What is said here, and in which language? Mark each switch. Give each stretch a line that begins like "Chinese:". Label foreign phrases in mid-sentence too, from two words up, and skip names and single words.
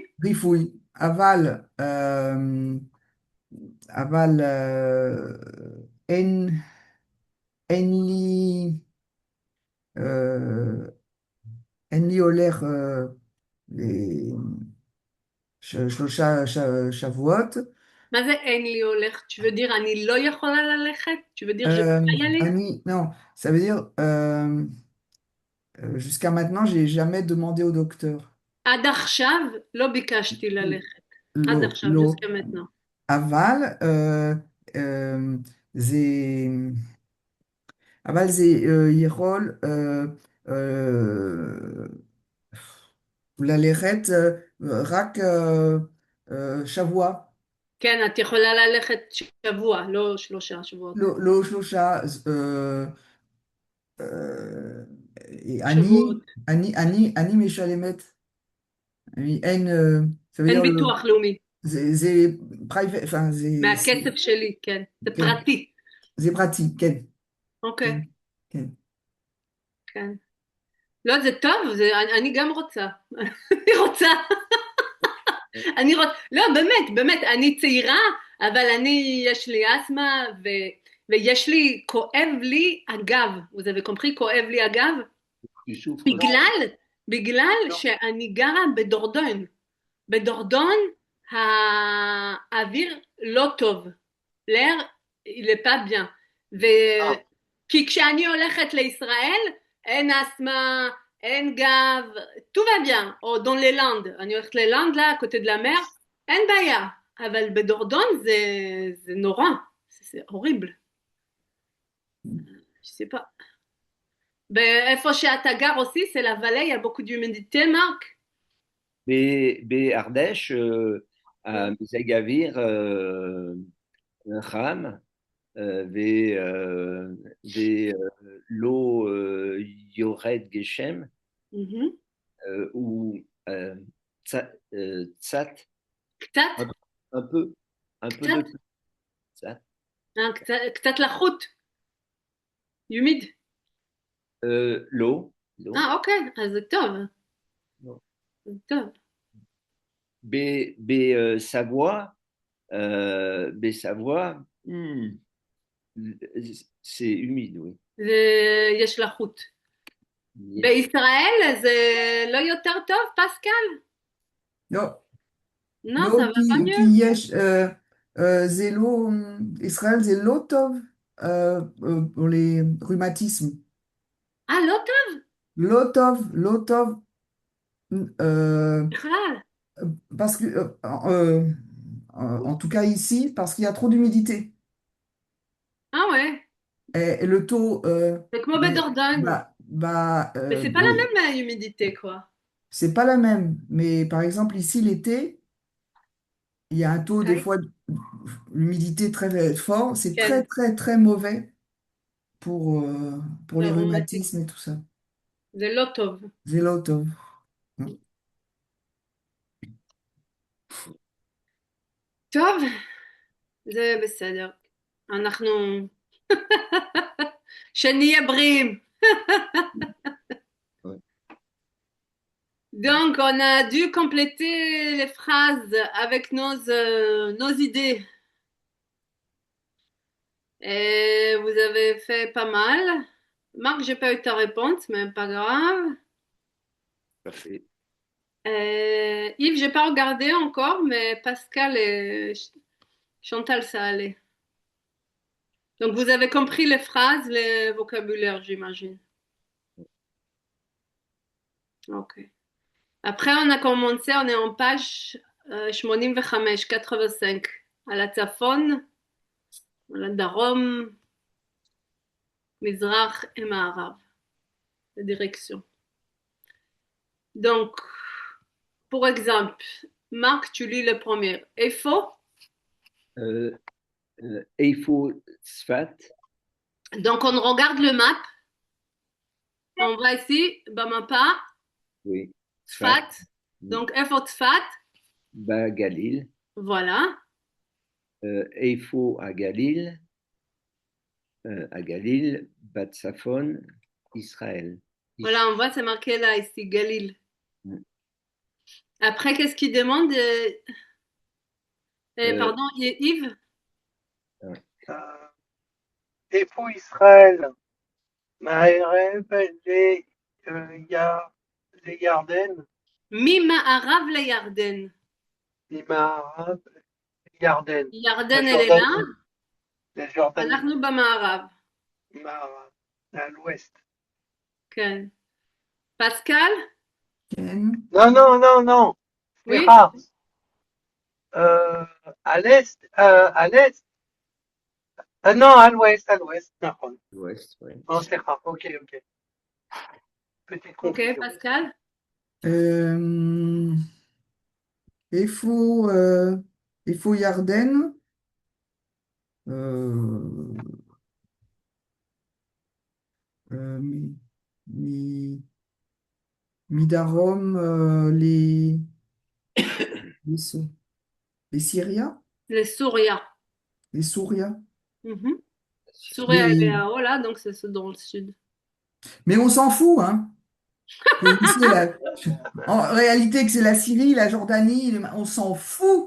Hebrew: רפואי, אבל אין לי, אה, אין לי הולך שלושה שבועות. מה זה אין לי הולך?
French: tu veux dire
Hebrew: אני לא יכולה ללכת?
French: tu veux dire je peux pas y aller? Non, ça veut dire jusqu'à maintenant, j'ai jamais demandé au docteur.
Hebrew: עד עכשיו לא ביקשתי ללכת. עד לא, עכשיו, לא.
French: jusqu'à maintenant.
Hebrew: אבל אה, זה, אבל זה יכול אה, ללכת רק שבוע, כן, את יכולה ללכת שבוע, לא 3 שבועות. לא שלושה. אה, שבועות. אני משלמת, אין,
French: ça veut
Hebrew: אין
French: dire,
Hebrew: ביטוח לאומי. זה private, enfin, מהכסף שלי, כן. זה כן, פרטי. זה פרטי, כן, אוקיי, כן, כן. כן. לא, זה טוב, אני גם רוצה. אני רוצה. לא, באמת, באמת, אני צעירה, אבל יש לי אסתמה, ויש לי, כואב לי הגב.
French: vous avez compris,
Hebrew: כואב לי הגב?
French: tu souffres.
Hebrew: בגלל שאני גרה בדורדון. בדורדון האוויר לא טוב.
French: l'air, il est pas bien.
Hebrew: כי כשאני הולכת לישראל, אין אסתמה, אין גב,
French: tout va bien. או dans les Landes,
Hebrew: אני הולכת ללנד,
French: là, à côté de la mer,
Hebrew: אין בעיה. אבל בדורדון זה נורא, זה הוריבל.
French: je sais pas.
Hebrew: איפה שאתה גר
French: aussi, c'est la vallée, il y a beaucoup d'humidité, Marc?
Hebrew: בהרדש, המזג האוויר חם, ולא יורד גשם, Mhm. ou קצת, קצת?
French: un peu, un peu de
Hebrew: קצת?
French: pluie,
Hebrew: קצת. קצת לחות. Humide. לא, אוקיי, אז זה טוב. לא. זה טוב. בסבוע,
French: c'est humide, oui.
Hebrew: יש לחות. בישראל זה לא יותר טוב, פסקל?
French: Non, Non, ça
Hebrew: לא,
French: va pas
Hebrew: כי
French: mieux.
Hebrew: יש, זה לא, ישראל זה לא טוב
French: pour les rhumatismes.
Hebrew: לא טוב לא טוב, לא טוב, בכלל.
French: parce que, en tout cas ici, parce qu'il y a trop d'humidité. Ouais, Et le taux,
Hebrew: c'est כמו בדורדון.
French: Mais c'est pas la oui, même humidité, quoi. c'est pas la même. Mais par exemple, ici, l'été, il y a un taux des Ok. fois d'humidité très fort. C'est très,
Hebrew: כן,
French: très, très mauvais pour
Hebrew: זה
French: les
Hebrew: רומתי.
French: rhumatismes et tout ça.
Hebrew: זה לא טוב.
French: C'est là, top.
Hebrew: טוב, זה בסדר. אנחנו... שנהיה בריאים.
French: Ouais. Donc, on a dû compléter les phrases avec nos idées. Et vous avez fait pas mal. Marc, j'ai pas eu ta réponse, mais pas grave. Parfait. Yves, j'ai pas regardé encore, mais Pascal et Chantal, ça allait. Donc, vous avez compris les phrases, les vocabulaires, j'imagine. Ok. Après, on a commencé, on est en page 85, 85,
Hebrew: על הצפון, על הדרום, מזרח ומערב,
French: la direction. Donc, pour exemple, Marc, tu lis le premier.
Hebrew: Efo. איפה צפת?
French: Donc, on regarde le map. On va ici, Bamapa, Oui. Tzfat. Donc, Efo Tzfat.
Hebrew: בגליל.
French: Voilà.
Hebrew: איפה הגליל? הגליל בצפון ישראל.
French: Voilà, on voit, c'est marqué là, ici, Galil. Mm. Après, qu'est-ce qu'il demande pardon, Yves?
Hebrew: איפה ישראל? מהערב לירדן, ממערב לירדן. ממערב לירדן.
French: ירדן elle est là,
Hebrew: לג'ורדניה, אנחנו במערב. מערב,
French: à l'ouest.
Hebrew: כן. פסקל? Ken.
French: Non, non, non, non. Oui? סליחה. à l'est, à l'est. Non, à l'ouest, נכון. l'ouest, oui. Non, סליחה, ok, ok. Petite Ok, confusion. Pascal? Euh, il faut Yarden.
Hebrew: Euh, mi, mi, Midarom,
French: les, Sy- les Syriens, Les Souria. les Souria. Mhm. Souria, elle est Mais, là-haut, là, donc c'est dans le sud. mais on s'en fout, hein. En réalité, que c'est la Syrie, la Jordanie, on s'en fout.